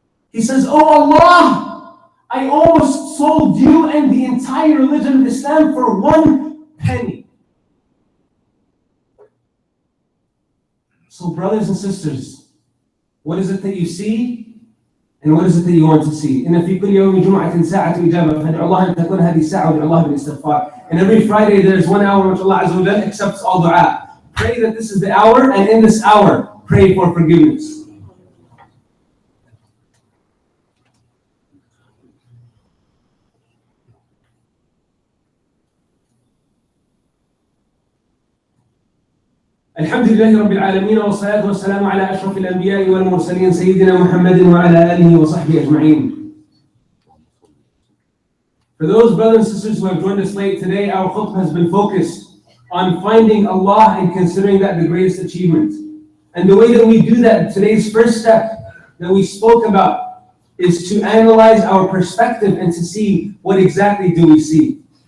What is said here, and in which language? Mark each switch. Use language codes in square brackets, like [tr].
[en] He says, "Oh Allah, I almost sold you and the entire religion of Islam for 1 penny. So brothers and sisters, what is it that you see? And what is it that you want to see? [ar] إن في كل يوم جمعة ساعة إجابة فادعوا الله أن تكون هذه الساعة وادعوا الله بالاستغفار. [en] And every Friday there's 1 hour in which Allah Azza wa Jalla accepts all dua. Pray that this is the hour, and in this hour, pray for forgiveness. [ar] الحمد لله رب العالمين والصلاة والسلام على أشرف الأنبياء والمرسلين سيدنا محمد وعلى آله وصحبه أجمعين. [en] For those brothers and sisters who have joined us late today, our khutbah has been focused on finding Allah and considering that the greatest achievement. And the way that we do that, today's first step that we spoke about, is to analyze our perspective and to see what exactly do we see.